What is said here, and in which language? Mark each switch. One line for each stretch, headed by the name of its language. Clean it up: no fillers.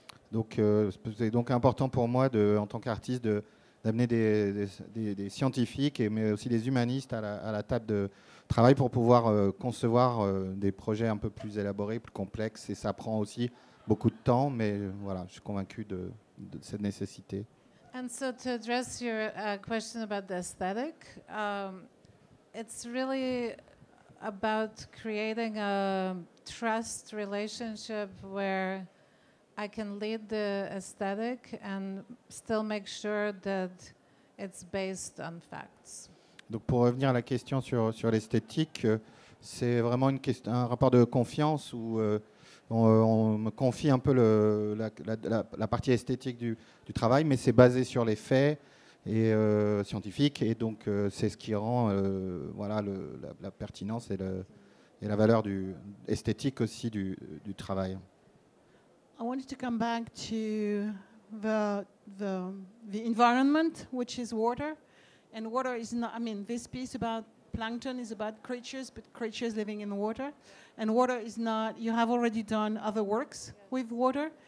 French: Donc, c'est donc important pour moi, en tant qu'artiste, d'amener des scientifiques, mais aussi des humanistes à la table de travail pour pouvoir concevoir des projets un peu plus élaborés, plus complexes. Et ça prend aussi beaucoup de temps, mais voilà, je suis convaincu de cette nécessité.
English: And so to address your question about the aesthetic, it's really about creating a trust relationship where I can lead the aesthetic and still make sure that it's based on facts.
French: Donc pour revenir à la question sur l'esthétique, c'est vraiment un rapport de confiance où on me confie un peu la partie esthétique du travail, mais c'est basé sur les faits et scientifiques, et donc c'est ce qui rend voilà, la pertinence et la valeur esthétique aussi du travail.
English: I wanted to come back to the environment, which is water. And water is not, I mean, this piece about plankton is about creatures, but creatures living in water. And water is not, you have already done other works with water.